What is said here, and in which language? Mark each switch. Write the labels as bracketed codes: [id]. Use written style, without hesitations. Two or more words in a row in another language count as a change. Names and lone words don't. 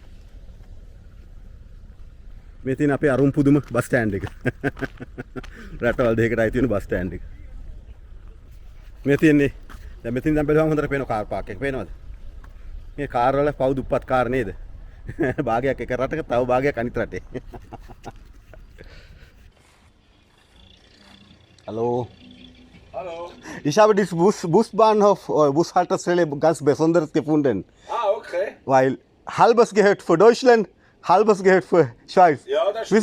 [si] මේ තියෙන අපේ අරුම් පුදුම [en] bus stand [si] එක. රටවල් දෙකකට අයිති වෙන [en] bus stand [si] එක. මේ තියෙන්නේ දැන් මෙතන දැන් බලුවම හොඳට පේන [en] car park [si] එක පේනවද? මේ කාර් වල පව් දුප්පත් කාර් නේද? භාගයක් එක රටක තව භාගයක් අනිත් රටේ. [de] Hallo. Hallo. Ich habe dieses Busbahnhof, Bushaltestelle ganz besonders gefunden. Ah, okay. Weil halbes gehört für Deutschland, halbes gehört für Schweiz. Ja, das stimmt.